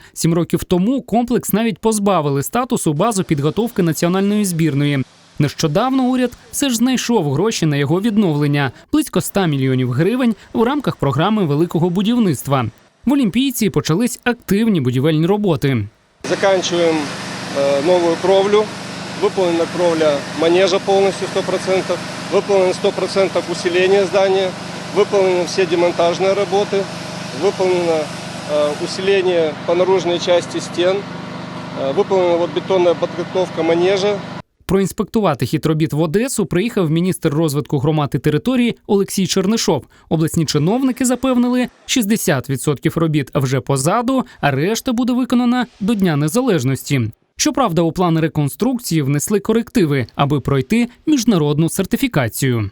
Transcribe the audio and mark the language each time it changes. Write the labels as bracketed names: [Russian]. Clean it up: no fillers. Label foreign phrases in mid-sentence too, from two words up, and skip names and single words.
[Ukrainian] 7 років тому комплекс навіть позбавили статусу базу підготовки національної збірної. Нещодавно уряд все ж знайшов гроші на його відновлення – близько 100 мільйонів гривень у рамках програми великого будівництва. В «Олімпійці» почались активні будівельні роботи. [Russian] Заканчиваем новую кровлю. Выполнена кровля манежа полностью 100%. Выполнено 100% усиление здания. Выполнены все демонтажные работы. Выполнено усиление по наружной части стен. Выполнена бетонная подготовка манежа. [Ukrainian] Проінспектувати хід робіт в Одесу приїхав міністр розвитку громад і території Олексій Чернишов. Обласні чиновники запевнили, 60% робіт вже позаду, а решта буде виконана до Дня Незалежності. Щоправда, у плани реконструкції внесли корективи, аби пройти міжнародну сертифікацію.